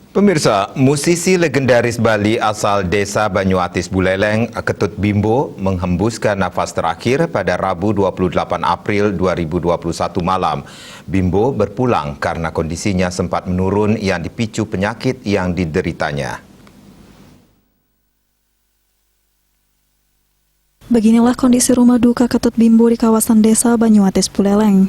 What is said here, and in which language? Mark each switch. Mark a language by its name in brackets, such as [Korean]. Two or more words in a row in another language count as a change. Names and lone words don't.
[Indonesian] Pemirsa, musisi legendaris Bali asal desa Banyuatis Buleleng, Ketut Bimbo, menghembuskan nafas terakhir pada Rabu 28 April 2021 malam. Bimbo berpulang karena kondisinya sempat menurun yang dipicu penyakit yang dideritanya. Beginilah kondisi rumah duka Ketut Bimbo di kawasan desa Banyuatis Buleleng.